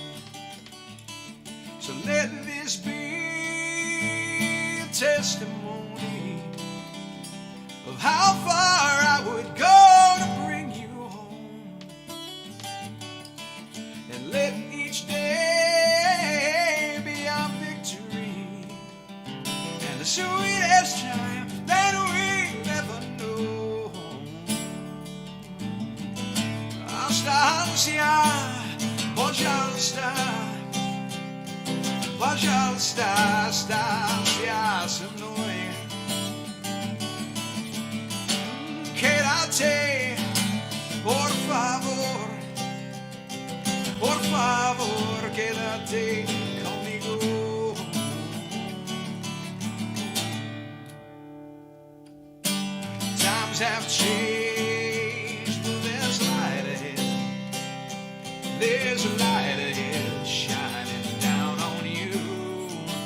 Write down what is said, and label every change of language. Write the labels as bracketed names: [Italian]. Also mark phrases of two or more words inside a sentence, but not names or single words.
[English] So let this be a testimony of how far I would go to bring you home. And let each day be our victory and the sweetest triumph that we've ever known. [Russian] Anstancia, pожалуйста, останься со мной. [Spanish] Quédate, por favor, quédate conmigo. [English] Times have changed, but there's light ahead. There's a light ahead shining down on you.